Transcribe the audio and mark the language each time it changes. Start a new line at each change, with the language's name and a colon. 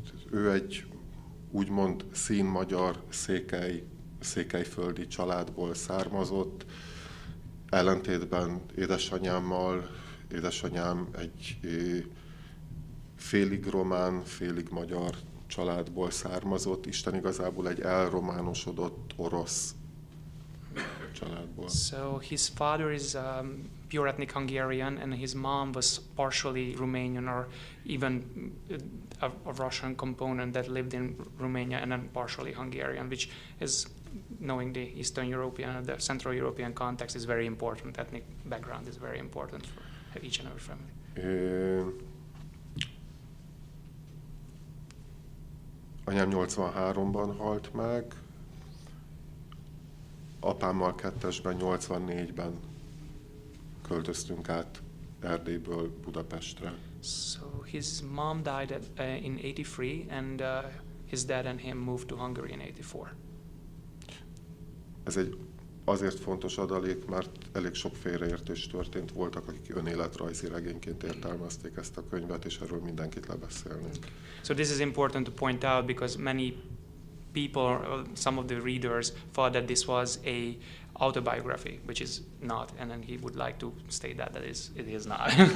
Hungarian: Ő egy úgymond színmagyar székelyföldi családból származott, ellentétben édesanyámmal. Édesanyám egy félig román, félig magyar családból származott, Isten igazából egy elrománosodott orosz családból.
English: So his father is pure ethnic Hungarian, and his mom was partially Romanian, or even a Russian component that lived in Romania, and then partially Hungarian, which is, knowing the Eastern European, the Central European context is very important. Ethnic background is very important for each and every family.
Hungarian: Anyám 83-ban halt meg, apámmal kettesben 84-ben költöztünk át Erdélyből Budapestre.
English: So his mom died in 83, and his dad and him moved to Hungary in 84.
Hungarian: Ez egy azért fontos adalék, mert elég sok félreértés történt. Voltak, akik önéletrajzi regényként értelmezték ezt a könyvet, és erről mindenkit lebeszélnénk.
English: So this is important to point out, because many people, some of the readers, thought that this was a autobiography, which is not, and then he would like to state that it is not.